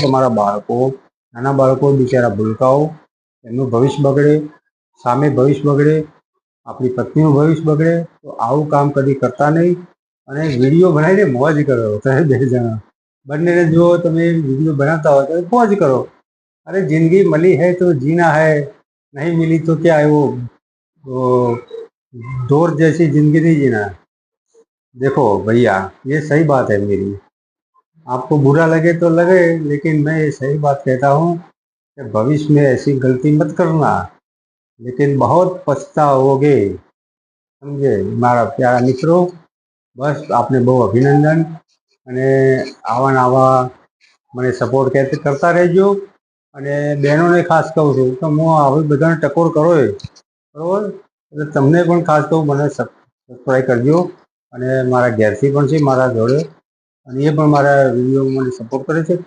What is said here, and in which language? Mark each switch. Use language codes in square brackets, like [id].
[gu] તમારા બાળકો, નાના બાળકો બિચારા ભૂલકાઓ, એમનું ભવિષ્ય બગડે, સામે ભવિષ્ય બગડે, આપણી પત્નીનું ભવિષ્ય બગડે. તો આવું કામ કદી કરતા નહીં. અને વિડીયો બનાવીને મોજ કરો. તમે 2 જણા બંનેને જો તમે વિડીયો બનાવતા હોય તો મોજ કરો. [hi] अरे जिंदगी मिली है तो जीना है, नहीं मिली तो क्या है, वो दौर जैसी जिंदगी नहीं जीना। देखो भैया, ये सही बात है मेरी, आपको बुरा लगे तो लगे, लेकिन मैं ये सही बात कहता हूँ कि भविष्य में ऐसी गलती मत करना, लेकिन बहुत पछताओगे, समझे मारा प्यारा मित्रों। [gu] બસ આપને બહુ અભિનંદન, અને આવા ને આવા મને સપોર્ટ કરતા રહેજો. અને બહેનોને ખાસ કહું છું કે હું આવી બધાને ટકોર કરો બરાબર, એટલે તમને પણ ખાસ કહું મને સબસ્ક્રાઈબ કરજો. અને મારા ઘેરથી પણ છે મારા જોડે, અને એ પણ મારા વિડીયો મને સપોર્ટ કરે છે.